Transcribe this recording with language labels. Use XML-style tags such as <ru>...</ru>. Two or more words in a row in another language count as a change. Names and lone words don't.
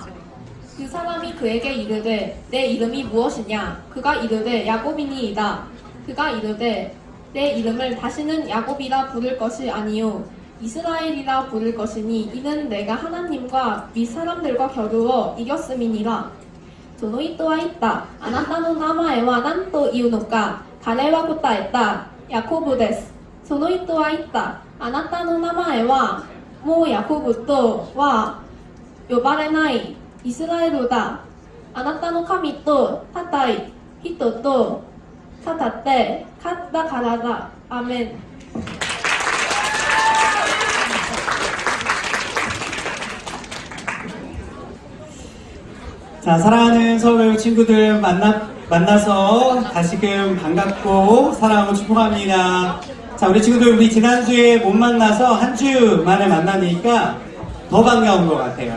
<ko>그 사람이 그에게 이르되 내 이름이 무엇이냐? 그가 이르되 야곱이니이다. 그가 이르되 내 이름을 다시는 야곱이라 부를 것이 아니요 이스라엘이라 부를 것이니 이는 내가 하나님과 윗 사람들과 겨루어 이겼음이니라.</ko> <ja>その人は言った。あなたの名前は何というのか。彼は答えた。ヤコブです。その人は言った。あなたの名前はもうヤコブとは呼ばれないイスラエルだ。あなたの神と固い人と語って勝ったからだ。アメン。</ja> <ko>자, 사랑하는 서울외고 친구들 만나서 다시금 반갑고 사랑하고 축복합니다. 자, 우리 친구들 우리 지난주에 못 만나서 한 주 만에 만나니까 더 반가운 것 같아요.</ko>